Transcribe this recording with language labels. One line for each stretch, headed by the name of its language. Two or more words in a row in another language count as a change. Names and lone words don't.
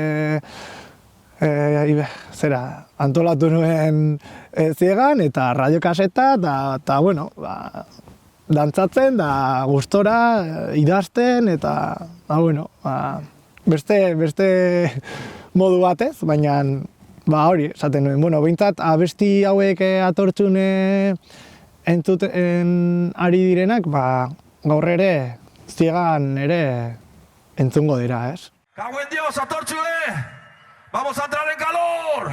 Basque: antolatu nuen ziegan, eta radiokaseta, eta dantzatzen, da gustora, idazten, eta beste modu batez, baina hori, esaten nuen. Behintzat, abesti hauek atortzun entzuten ari direnak, gaur ere, ziegan ere entzungo dira, ez?
Spanish: ¡Cago en Dios, atortzue! ¡Vamos a entrar en calor!